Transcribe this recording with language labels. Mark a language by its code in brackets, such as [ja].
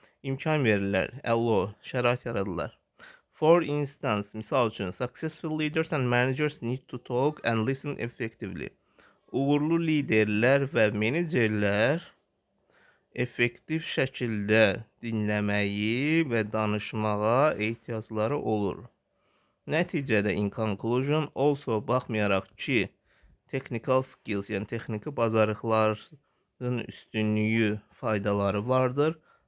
[az] İmkan verirlər, şərait yaradırlar. [en] For instance, [az] misal üçün, [en] successful leaders and managers need to talk and listen effectively. [az] Uğurlu liderlər və menecerlər effektiv şəkildə dinləməyi və danışmağa ehtiyacları olur. Nəticədə [en] in conclusion, also [az] baxmayaraq ki, [en] technical skills, [az] yəni texniki bacarıqların üstünlüyü, faydaları vardır.